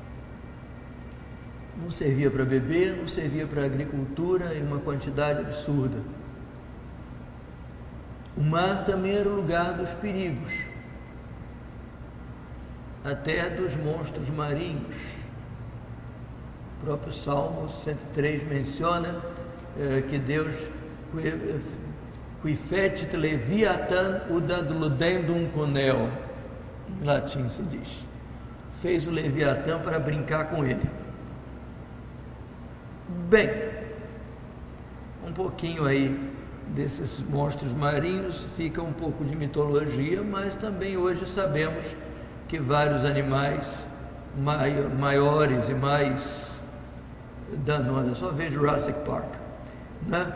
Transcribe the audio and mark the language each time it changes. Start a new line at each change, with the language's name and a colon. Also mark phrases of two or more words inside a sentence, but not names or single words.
Portuguese: Não servia para beber, não servia para agricultura, em uma quantidade absurda. O mar também era o lugar dos perigos, até dos monstros marinhos. O próprio Salmo 103 menciona que Deus,
Latin: qui fecit leviathan udad ludendum coneo,
Portuguese: em latim se diz, fez o Leviatã para brincar com ele. Bem, um pouquinho aí desses monstros marinhos, fica um pouco de mitologia, mas também hoje sabemos que vários animais maiores e mais danosos, só vejo Jurassic Park, né?